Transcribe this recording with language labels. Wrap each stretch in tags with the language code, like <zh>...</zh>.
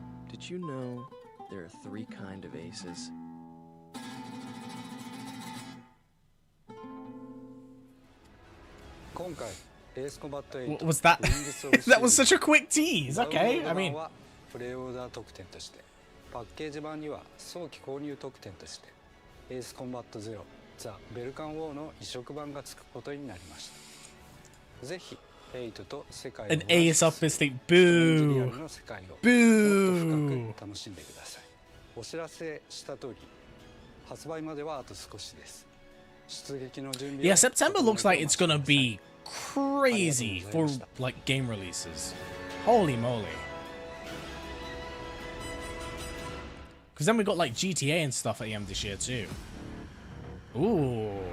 <en>Did you know there are 3 kinds of aces? Was that? That was such a quick tease. Okay, I mean.</en> <ja>プレイオーダー特典としてパッケージ版には早期購入特典としてエースコンバットゼロザ・ベルカンウォーの移植版がつくことになりました。ぜひエイトと世界を</ja> <en>An Ace up his thing. Boo. Boo.</en> <ja>楽しんでください。お知らせした通り発売まではあと少しです。出撃の準備</ja> <en>Yeah, September looks like it's gonna be crazy for like game releases. Holy moly. Because then we got like GTA and stuff at the end of this year too. Ooh.</en>